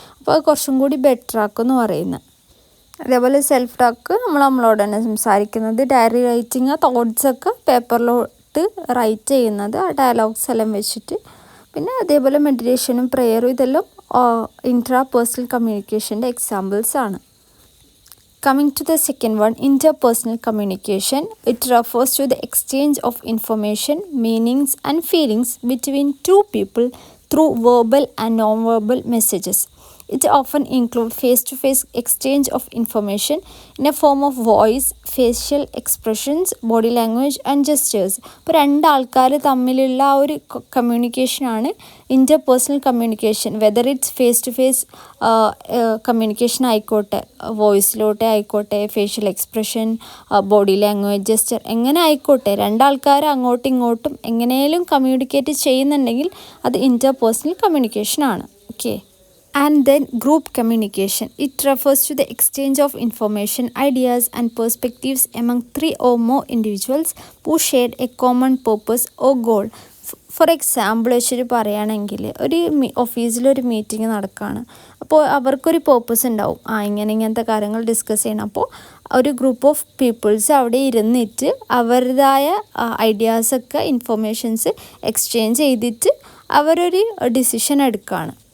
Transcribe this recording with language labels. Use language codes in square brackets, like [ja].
[ml] അപ്പോൾ അത് കുറച്ചും കൂടി ബെറ്റർ ആക്കുമെന്ന് പറയുന്നത്. അതേപോലെ സെൽഫ് ടോക്ക് നമ്മളോട് തന്നെ സംസാരിക്കുന്നത്. ഡയറി റൈറ്റിംഗ് തോട്ട്സൊക്കെ പേപ്പറിലോട്ട് റൈറ്റ് ചെയ്യുന്നത്, ആ ഡയലോഗ്സ് എല്ലാം വെച്ചിട്ട്. പിന്നെ അതേപോലെ മെഡിറ്റേഷനും പ്രെയറും ഇതെല്ലാം ഇൻട്രാപേഴ്സണൽ കമ്മ്യൂണിക്കേഷൻ്റെ എക്സാമ്പിൾസ് ആണ്. [en] Coming to the second one, interpersonal communication. It refers to the exchange of information, meanings and feelings between two people through verbal and non-verbal messages. It often includes face-to-face exchange of information in a form of voice, facial expressions, body language and gestures. [ml] ഇപ്പോൾ രണ്ടാൾക്കാർ തമ്മിലുള്ള ആ ഒരു കമ്മ്യൂണിക്കേഷനാണ് interpersonal communication. [en] whether it's face to face communication [ml] ആയിക്കോട്ടെ, വോയിസിലോട്ടെ ആയിക്കോട്ടെ, facial expression, body language, gesture, എങ്ങനെ ആയിക്കോട്ടെ, രണ്ടാൾക്കാർ അങ്ങോട്ടും ഇങ്ങോട്ടും എങ്ങനെയും കമ്മ്യൂണിക്കേറ്റ് ചെയ്യുന്നുണ്ടെങ്കിൽ അത് interpersonal കമ്മ്യൂണിക്കേഷനാണ്. [en] Okay. And then group communication. It refers to the exchange of information, ideas and perspectives among 3 or more individuals who share a common purpose or goal. [ml] For example വെച്ചിട്ട് പറയുകയാണെങ്കിൽ, ഒരു ഓഫീസിലൊരു മീറ്റിംഗ് നടക്കുകയാണ്. അപ്പോൾ അവർക്കൊരു purpose ഉണ്ടാവും, ഇങ്ങനത്തെ കാര്യങ്ങൾ discuss ചെയ്യണം. അപ്പോൾ ഒരു ഗ്രൂപ്പ് ഓഫ് പീപ്പിൾസ് അവിടെ ഇരുന്നിട്ട് അവരുടേതായ ഐഡിയാസൊക്കെ, ഇൻഫർമേഷൻസ് എക്സ്ചേഞ്ച് ചെയ്തിട്ട് അവരൊരു ഡിസിഷൻ എടുക്കുകയാണ്.